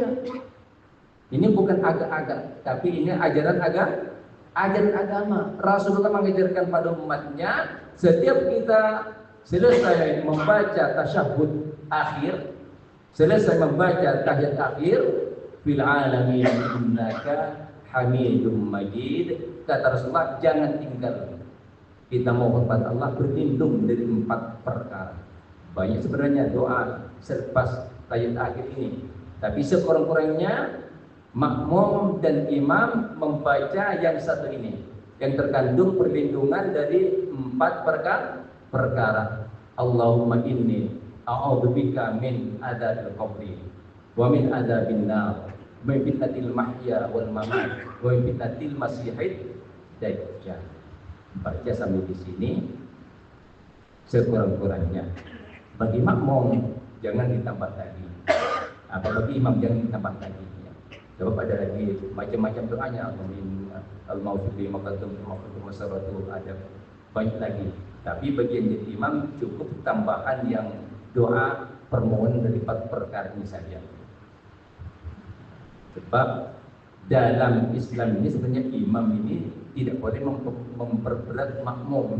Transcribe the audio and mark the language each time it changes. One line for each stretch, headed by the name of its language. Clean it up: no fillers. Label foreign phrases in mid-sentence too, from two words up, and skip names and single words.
Malay: Ini bukan agak-agak, tapi ini ajaran agama. Rasulullah mengajarkan pada umatnya, setiap kita selesai membaca tasyahud akhir, selesai membaca tahiyat akhir,
Arabic: في العالمين إنك حميد مجيد,
Malay: kata Rasulullah, jangan tinggal kita mohon pada Allah berlindung dari 4 perkara. Banyak sebenarnya doa selepas tahiyat akhir ini, tapi sekurang-kurangnya makmum dan imam membaca yang satu ini, yang terkandung perlindungan dari 4 perkara.
Arabic: اللهم إني أعوذ بك من عذاب القبر ومن عذاب النار ومن فتنة المحيا والممات ومن فتنة المسيح الدجال.
Malay: Baca sampai di sini sekurang-kurangnya. Bagi makmum jangan ditambah lagi. Bagi imam jangan ditambah lagi. Sebab ada lagi macam-macam doanya, amin al-maufiqi maqatum masaratu, ada banyak lagi. Tapi bagian jadi imam cukup tambahan yang doa permohonan dari perkara ini saja. Sebab dalam Islam ini sebenarnya imam ini tidak boleh memperberat makmum.